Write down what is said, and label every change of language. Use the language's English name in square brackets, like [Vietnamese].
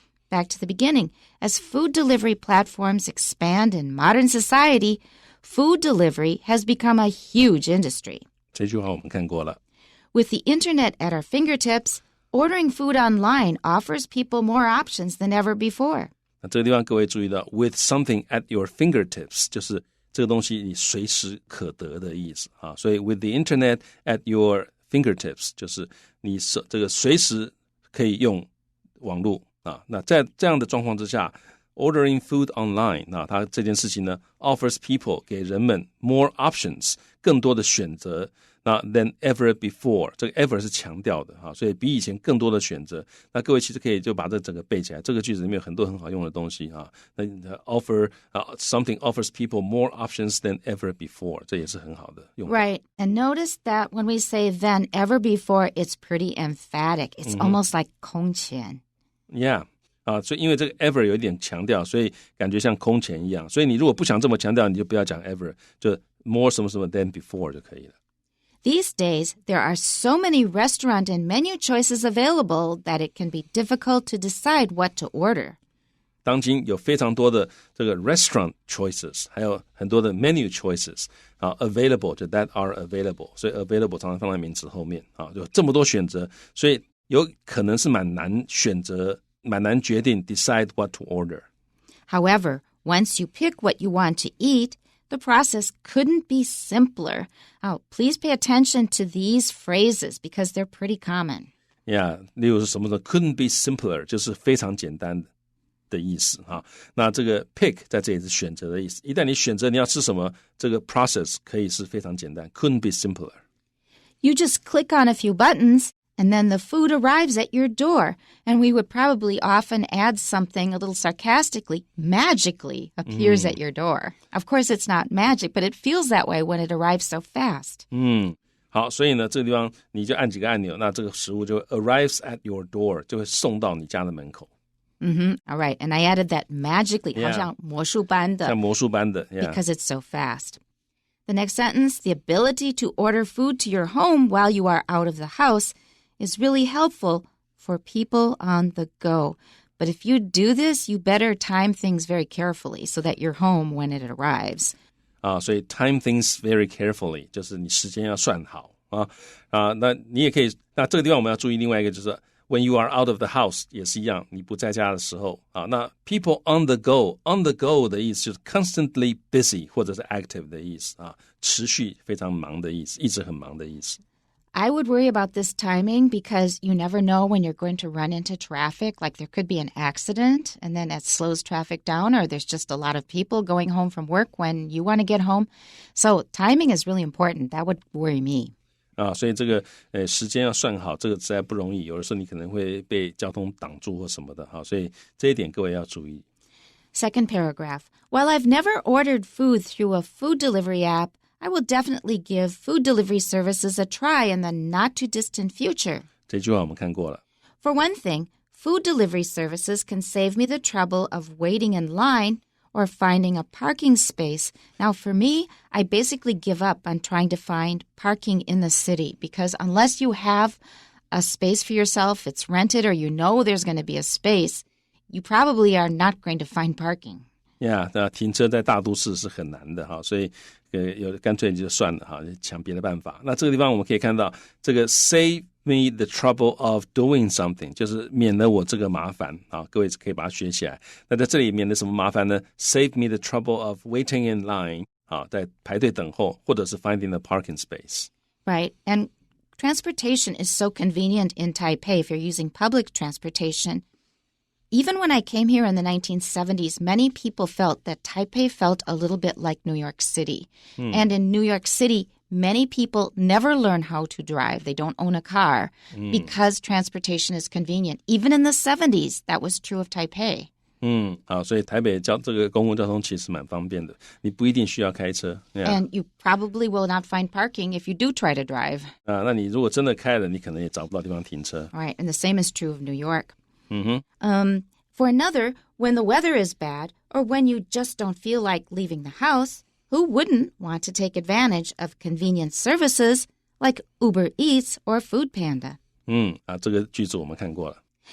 [English] Back to the beginning, as food delivery platforms expand in modern society, food delivery has become a huge industry. [Chinese] 这句话我们看过了。 [English] With the internet at our fingertips, ordering food online offers people more options than ever before. [Chinese] 那这个地方各位注意到 [English] with something at your fingertips [Chinese] 就是这个东西你随时可得的意思所以 [English] with the internet at your fingertips [Chinese] 就是你这个随时可以用网络那在这样的状况之下 [English] ordering food online [Chinese] 那它这件事情呢 [English] offers people [Chinese] 给人们 [English] more options [Chinese] 更多的选择那 [English] than ever before [Chinese] 这个 ever 是强调的所以比以前更多的选择那各位其实可以就把这整个背起来这个句子里面有很多很好用的东西那 [English] offer something offers people more options than ever before [Chinese] 这也是很好的用法 [English] Right, and notice that when we say than ever before, it's pretty emphatic. It's almost like [Chinese] 空前 Yeah所以因为这个 ever 有一点强调所以感觉像空前一样所以你如果不想这么强调你就不要讲 ever 就 more 什么什么 [English] than before [Chinese] 就可以了 [English] These days, there are so many restaurant and menu choices available that it can be difficult to decide what to order. [Chinese] 当今有非常多的这个 [English] restaurant choices [Chinese] 还有很多的 [English] menu choices available [Chinese] 就 [English] that are available [Chinese] 所以 available 常常放在名词后面有这么多选择所以有可能是蛮难选择蛮难决定 [English] decide what to order. However, once you pick what you want to eat, the process couldn't be simpler. Please pay attention to these phrases because they're pretty common. [Chinese] Yeah, 例如是什么呢 [English] couldn't be simpler [Chinese] 就是非常简单的意思那这个 pick 在这里是选择的意思一旦你选择你要吃什么这个 process 可以是非常简单 couldn't be simpler. [English] You just click on a few buttons and then the food arrives at your door. And we would probably often add something a little sarcastically, magically appears at your door. Of course, it's not magic, but it feels that way when it arrives so fast. [Chinese] 好，所以呢，这个地方你就按几个按钮，那这个食物就 [English] arrives at your door， [Chinese] 就会送到你家的门口。 [English] All right. And I added that magically, [Chinese] 好像魔术般的，像魔术般的 [English] because it's so fast. The next sentence, the ability to order food to your home while you are out of the house is really helpful for people on the go. But if you do this, you better time things very carefully so that you're home when it arrives. [Chinese] 所以 [English] time things very carefully [Chinese] 就是你时间要算好那你也可以那这个地方我们要注意另外一个就是 [English] when you are out of the house [Chinese] 也是一样你不在家的时候那 [English] people on the go [Chinese] 的意思就是 [English] constantly busy [Chinese] 或者是 active 的意思持续非常忙的意思一直很忙的意思 [English] I would worry about this timing because you never know when you're going to run into traffic. Like there could be an accident and then it slows traffic down or there's just a lot of people going home from work when you want to get home. So timing is really important. That would worry me. [Chinese] 所以这个时间要算好，这个实在不容易，有的时候你可能会被交通挡住或什么的，所以这一点各位要注意。 [English] Second paragraph. While I've never ordered food through a food delivery app, I will definitely give food delivery services a try in the not-too-distant future. [Chinese] 这句话我们看过了。 [English] For one thing, food delivery services can save me the trouble of waiting in line or finding a parking space. Now, for me, I basically give up on trying to find parking in the city because unless you have a space for yourself, it's rented or you know there's going to be a space, you probably are not going to find parking. [Chinese] Yeah, 那停车在大都市是很难的哈，所以有干脆就算了哈，想别的办法。那这个地方我们可以看到，这个 [English] save me the trouble of doing something [Chinese] 就是免了我这个麻烦啊，各位可以把它学起来。那在这里免了什么麻烦呢？ [English] Save me the trouble of waiting in line [Chinese] 啊，在排队等候，或者是 [English] finding a parking space. Right, and transportation is so convenient in Taipei if you're using public transportation.Even when I came here in the 1970s, many people felt that Taipei felt a little bit like New York City. And in New York City, many people never learn how to drive. They don't own a car because transportation is convenient. Even in the 70s, that was true of Taipei. [Chinese] 好，所以台北这个公共交通其实蛮方便的，你不一定需要开车。 [English] And you probably will not find parking if you do try to drive. [Chinese] 那你如果真的开了，你可能也找不到地方停车。 [English] Right, and the same is true of New York.For another, when the weather is bad or when you just don't feel like leaving the house, who wouldn't want to take advantage of convenient services like Uber Eats or Food Panda? [Chinese] 这个句子我们看过了。